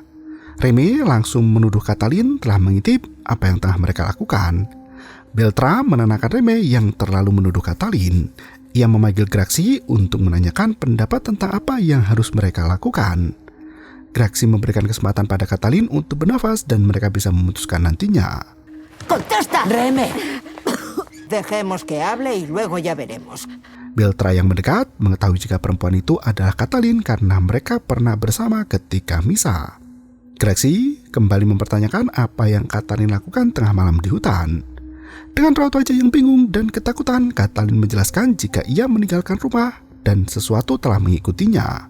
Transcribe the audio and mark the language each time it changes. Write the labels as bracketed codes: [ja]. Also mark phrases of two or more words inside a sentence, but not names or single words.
[id] Reme langsung menuduh Katalin telah mengintip apa yang tengah mereka lakukan. Beltra menenangkan Reme yang terlalu menuduh Katalin. Ia memanggil Graxi untuk menanyakan pendapat tentang apa yang harus mereka lakukan. Graxi memberikan kesempatan pada Katalin untuk bernafas dan mereka bisa memutuskan nantinya. [es] ¡Contesta! Reme. Dejemos que hable y luego ya veremos. [id] Beltra yang mendekat mengetahui jika perempuan itu adalah Katalin karena mereka pernah bersama ketika misa. Graxi kembali mempertanyakan apa yang Katalin lakukan tengah malam di hutan. Dengan raut wajah yang bingung dan ketakutan, Katalin menjelaskan jika ia meninggalkan rumah dan sesuatu telah mengikutinya.